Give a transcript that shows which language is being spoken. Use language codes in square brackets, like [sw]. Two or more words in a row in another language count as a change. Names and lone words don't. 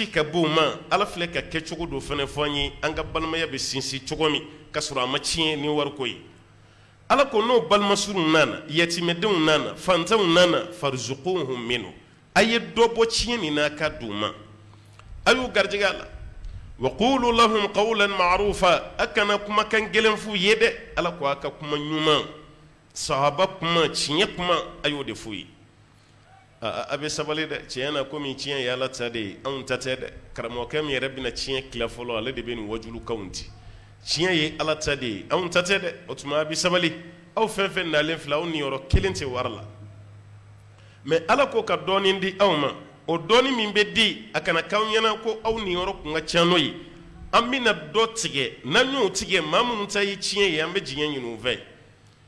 [bm] ka bɔ o ma Ala filɛ ka kɛcogo dɔ fana fɔ an ye an ka balimaya bɛ sinsin cogo min ka sɔrɔ a ma tiɲɛ ni wariko ye Ala ko n'o balimasurunw nana yatimɛdenw nana fantanw nana [ar] فارزقوهم منه [bm] a ye dɔ bɔ tiɲɛ nin na ka d'u ma a y'u garijɛgɛ a la [ar] وقولوا لهم قولا معروفا [bm] a kana kumakan gɛlɛn f'u ye dɛ Ala ko a ka kuma ɲuman sahaba kuma tiɲɛ kuma a y'o de f'u ye a bɛ sabali dɛ tiɲɛ na komi tiɲɛ ye Ala ta de ye anw ta tɛ dɛ karamɔgɔkɛ min yɛrɛ bɛna tiɲɛ tila fɔlɔ ale de bɛ nin wajulukanw di tiɲɛ ye Ala ta de ye anw ta tɛ dɛ o tuma a bɛ sabali aw fɛn fɛn nalen filɛ aw niyɔrɔ kelen tɛ wari la mais Ala ko ka dɔɔnin di aw ma o dɔɔnin min bɛ di a kana k'aw ɲɛna ko aw niyɔrɔ kun ka ca n'o ye an bɛna dɔ tigɛ n'an y'o tigɛ maa minnu ta ye tiɲɛ ye an bɛ diɲɛ ɲini u fɛ